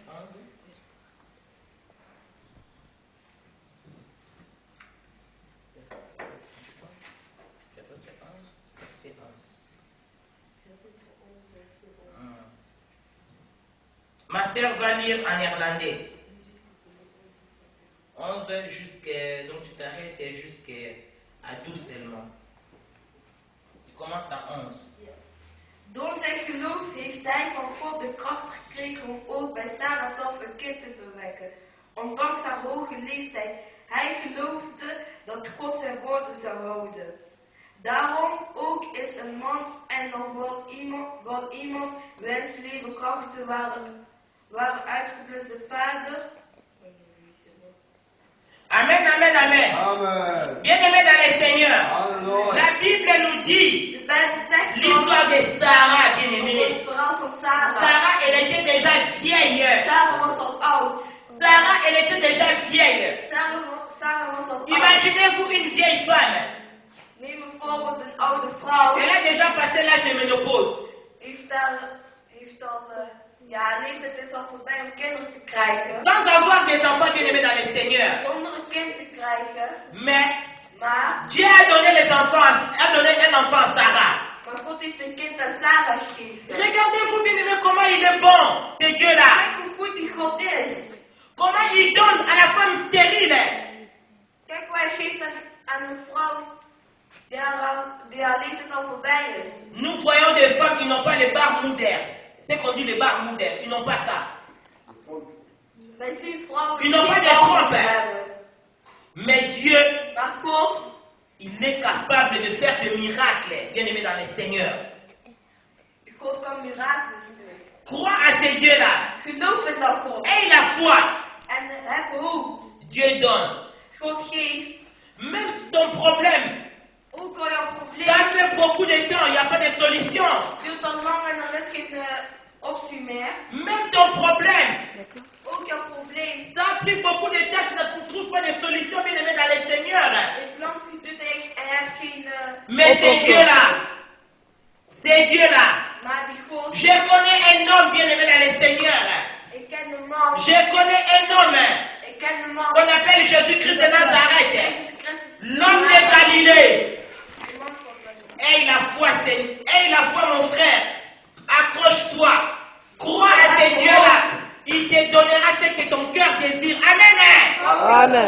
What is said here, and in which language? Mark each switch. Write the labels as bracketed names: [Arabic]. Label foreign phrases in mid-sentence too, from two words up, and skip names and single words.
[French] Ma sœur va lire en néerlandais. 11 jusqu'à... Donc tu t'arrêtes jusqu'à 12 seulement. Tu commences à 11. [Dutch] door zijn geloof heeft hij van God de kracht gekregen om ook bij Sarah zelf een kind te verwekken. Ondanks haar hoge leeftijd, hij geloofde dat God zijn woorden zou houden. Daarom ook is een man en nog wel iemand wens levenkrachten waren uitgeblust de vader. Amen, amen, amen. Amen. [French] Bien-aimés dans le Seigneur, Hallelujah. la Bible nous dit [Dutch] De Bijbel zegt [French] l'histoire de Sarah, [Dutch] over [French] bien-aimés. [Dutch] het verhaal van Sarah. [French] Sarah, elle était déjà vieille. [Dutch] Sarah was al oud. [French] Sarah, elle était déjà vieille. [Dutch] Sarah was al oud. [French] Imaginez-vous une vieille femme. [Dutch] Neem bijvoorbeeld een oude vrouw. [French] Elle a déjà passé l'âge de ménopause. [Dutch] Leeftijd is al voorbij om kinderen te krijgen. [French] Sans avoir des enfants bien-aimés dans le Seigneur. [Dutch] Zonder een kind te krijgen. [French] Mais [Dutch] Maar [French] Dieu a donné un enfant à Sarah. [Dutch] God [French] Regardez-vous bien aimé comment il est bon, ce Dieu-là. Comment il donne à la femme stérile. [Dutch] Kijk hoe hij geeft aan een vrouw die haar leeftijd al voorbij is. [French] Nous voyons des femmes qui n'ont pas les baarmoeder. C'est qu'on dit les baarmoeder, ils n'ont pas ça. [Dutch] Wij zien vrouwen [French] Ils n'ont pas de trompe. Mais Dieu, [Dutch] maar God, [French] il est capable de faire des miracles, bien aimé dans le Seigneur. [Dutch] God kan mirakels doen. [French] Crois à ce Dieu-là. [Dutch] Geloof in dat God. [French] Aie la foi. [Dutch] En heb hoop. [French] Dieu donne. [Dutch] God geeft. [French] Même ton problème. [Dutch] Ook al jouw probleem. [French] Ça fait beaucoup de temps, il n'y a pas de solution. [Dutch] Duurt al lang en er is geen optie meer. [French] Même ton problème. [Dutch] Ook jouw probleem. [French] Ça a pris beaucoup de temps, tu ne trouves pas de solution, bien aimé dans le Seigneur. [Dutch] Het lang geduurd en je hebt geen. [French] Mais c'est Dieu-là. C'est Dieu-là. [Dutch] Maar die God. [French] Je connais un homme bien aimé dans le Seigneur. [Dutch] Ik ken de man. [French] Je connais un homme [Dutch] Ik ken de man. [French] qu'on appelle Jésus-Christ de Nazareth. L'homme de Galilée. Aie la foi, mon frère. Accroche-toi. Crois à ce Dieu-là. Il te donnera ce que ton cœur désire. Amen. Amen.